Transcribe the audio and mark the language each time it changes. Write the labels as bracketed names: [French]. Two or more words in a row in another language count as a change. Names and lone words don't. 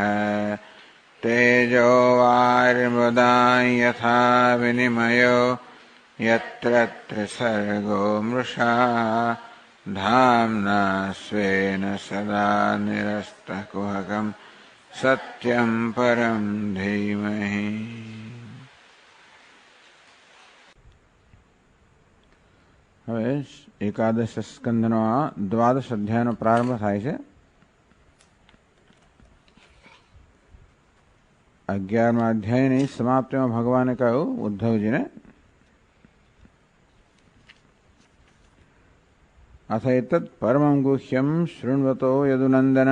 [Sanskrit] तेजो वारिमृदां यथा विनिमयो यत्र त्रिसर्गो मृषा धाम्ना स्वेन सदा निरस्तकुहकं सत्यं परं धीमहि। [Gujarati] હવે એકાદશ સ્કંદનો દ્વાદશ અધ્યાયનો પ્રારંભ થાય છે. 11મા અધ્યાયની સમાપ્તિમાં ભગવાને કહ્યું ઉદ્ધવજીને, [Sanskrit] अथ एतत् परमं गुह्यम शृण्वतो यदुनन्दन.